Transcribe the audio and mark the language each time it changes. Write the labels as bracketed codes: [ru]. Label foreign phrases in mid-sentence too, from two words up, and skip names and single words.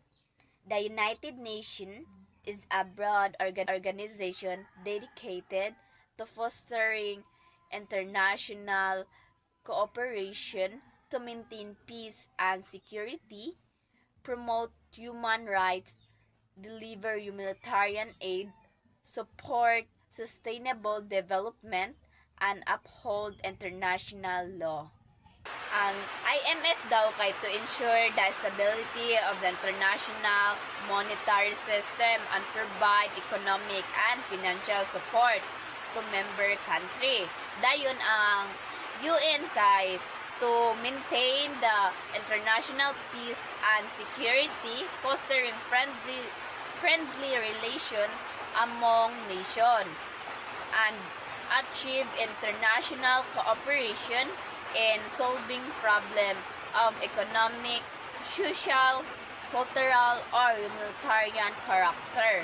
[en] The United Nations is a broad organization dedicated to fostering international cooperation to maintain peace and security, promote human rights, deliver humanitarian aid, support sustainable development, and uphold international law. Ang IMF [ceb] daw kay [en] to ensure the stability of the international monetary system and provide economic and financial support to member country. [ceb] Dayon ang UN kay [en] to maintain the international peace and security, fostering friendly relation among nations, and achieve international cooperation in solving problems of economic, social, cultural, or humanitarian character.